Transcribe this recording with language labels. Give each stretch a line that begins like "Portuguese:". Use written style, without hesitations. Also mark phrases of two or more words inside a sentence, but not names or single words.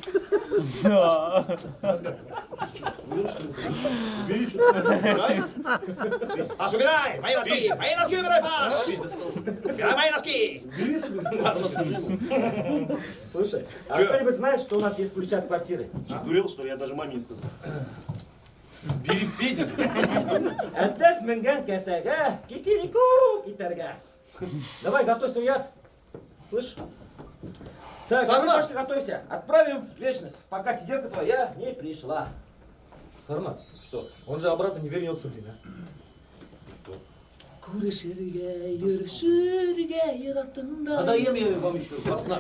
Russian: Убери что-то. Паш, убирай! Мои носки! Мои носки убирай, Паш! Убирай мои носки! Ладно, скажи ему. Слушай, а кто-нибудь знает, что у нас есть ключ от квартиры? Что, сдурел, что ли? Я даже маме не сказал. Бери Петя. Эттес менген кетеге, кикирику китерге. Давай, готовься, уят. Слышь? Так, Сарма! Пашка, готовься. Отправим в вечность, пока сиделка твоя не пришла. Сармат, что? Он же обратно не вернется, блин, а? Надоем я вам еще во снах.